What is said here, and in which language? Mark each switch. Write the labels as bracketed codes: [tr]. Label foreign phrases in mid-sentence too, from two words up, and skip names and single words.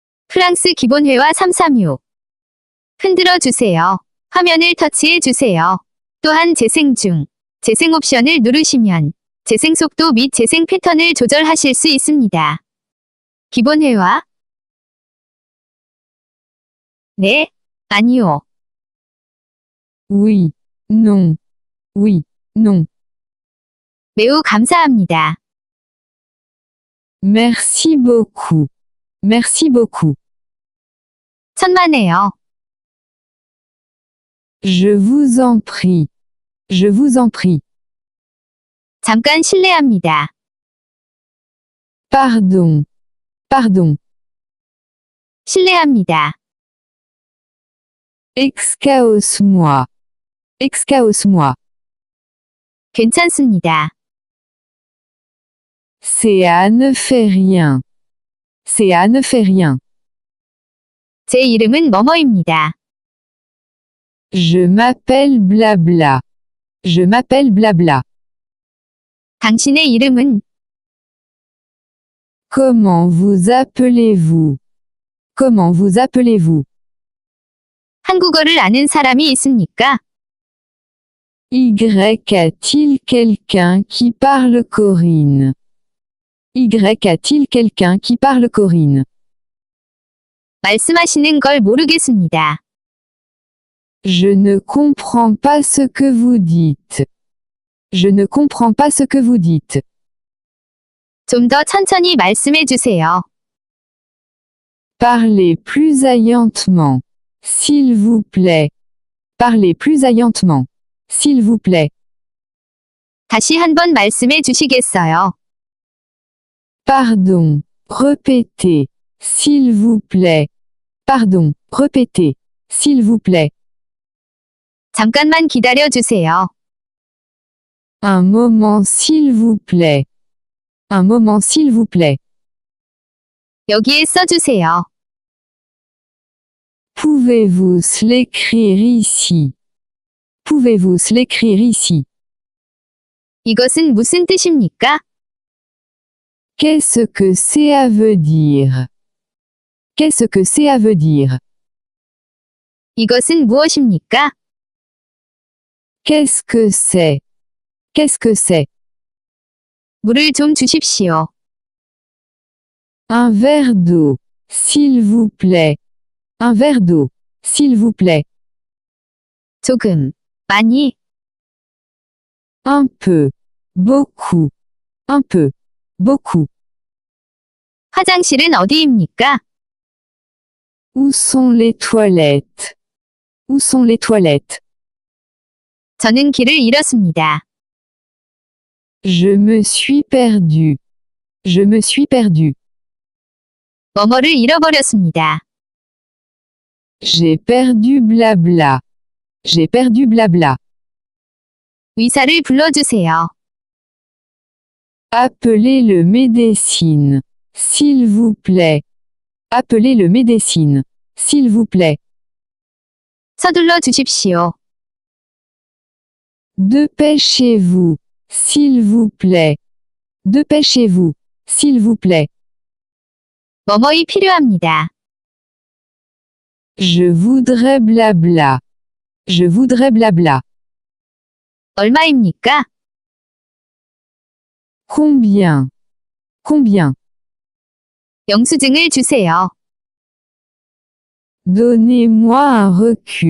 [ko] 프랑스 기본회화 336. 흔들어 주세요. 화면을 터치해 주세요. 또한 재생 중, 재생 옵션을 누르시면 재생 속도 및 재생 패턴을 조절하실 수 있습니다. 기본회화. 네, 아니요. [fr] Oui, non. Oui, non. [ko] 매우 감사합니다. [fr] Merci beaucoup. Merci beaucoup. [ko] 천만에요. [fr] Je vous en prie. Je vous en prie. [ko] 잠깐 실례합니다. [fr] Pardon. Pardon. [ko] 실례합니다. [fr] Excuse-moi. Excuse-moi. [ko] 괜찮습니다. [fr] Ça ne fait rien. Ça ne fait rien. [ko] 제 이름은 뭐뭐입니다. [fr] Je m'appelle blabla. Je m'appelle blabla. [ko] 당신의 이름은 [fr] Comment vous appelez-vous? Comment vous appelez-vous? [ko] 한국어를 아는 사람이 있습니까? [fr] Y a-t-il quelqu'un qui parle Corinne? Y a-t-il quelqu'un qui parle Corinne? [ko] 말씀하시는 걸 모르겠습니다. [fr] Je ne comprends pas ce que vous dites. Je ne comprends pas ce que vous dites. [ko] 좀 더 천천히 말씀해 주세요. [fr] Parlez plus aillantement. S'il vous plaît. Parlez plus aillantement. S'il vous plaît. [ko] 다시 한번 말씀해 주시겠어요? [fr] Pardon. Répétez. S'il vous plaît. Pardon. Répétez. S'il vous plaît. [ko] 잠깐만 기다려 주세요. [fr] Un moment s'il vous plaît. Un moment s'il vous plaît. [ko] 여기에 써주세요. [fr] Pouvez-vous l'écrire ici? Pouvez-vous l'écrire ici? [ko] 이것은 무슨 뜻입니까? [fr] Qu'est-ce que ça veut dire? Qu'est-ce que ça veut dire? [ko] 이것은 무엇입니까? [fr] Qu'est-ce que c'est? Qu'est-ce que c'est? [ko] 물을 좀 주십시오. [fr] Un verre d'eau, s'il vous plaît. Un verre d'eau, s'il vous plaît. [ko] 조금, 많이, [fr] Un peu, beaucoup. Un peu, beaucoup. [ko] 화장실은 어디입니까? [fr] Où sont les toilettes? Où sont les toilettes? [ko] 저는 길을 잃었습니다. [fr] Je me suis perdu. Je me suis perdu. [ko] 뭐뭐를 잃어버렸습니다. [fr] J'ai perdu blabla. J'ai perdu blabla. [ko] 의사를 불러주세요. [fr] Appelez le médecin. S'il vous plaît. Appelez le médecin. S'il vous plaît. [ko] 서둘러 주십시오. [fr] Dépêchez-vous. S'il vous plaît. Dépêchez-vous. S'il vous plaît. [ko] 뭐뭐이 필요합니다. [fr] Je voudrais blabla. Je voudrais blabla. [ko] 얼마입니까? [fr] Combien? Combien? [ko] 영수증을 주세요. [fr] Donnez-moi un recu.